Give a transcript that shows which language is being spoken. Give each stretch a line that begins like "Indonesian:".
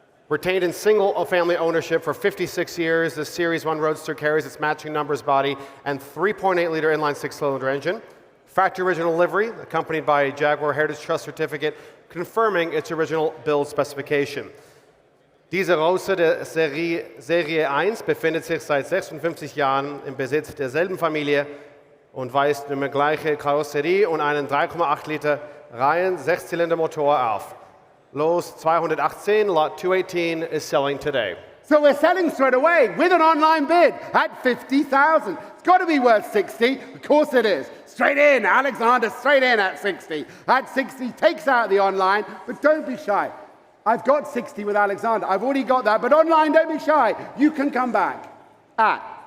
English: Retained in single-family ownership for 56 years, the Series 1 Roadster carries its matching numbers body and 3.8 liter inline six-cylinder engine. Factory original livery, accompanied by a Jaguar Heritage Trust certificate confirming its original build specification.
German: Diese Roadster der Serie 1 befindet sich seit 56 Jahren im Besitz derselben Familie und weist eine gleiche Karosserie und einen 3,8 Liter Reihen-Sechszylinder-Motor auf. Los 218,
English: lot 218 is selling today. So we're selling straight away with an online bid at 50,000. It's got to be worth 60. Of course it is. Straight in, Alexander, straight in at 60. At 60, takes out the online, but don't be shy. I've got 60 with Alexander. I've already got that, but online, don't be shy. You can come back at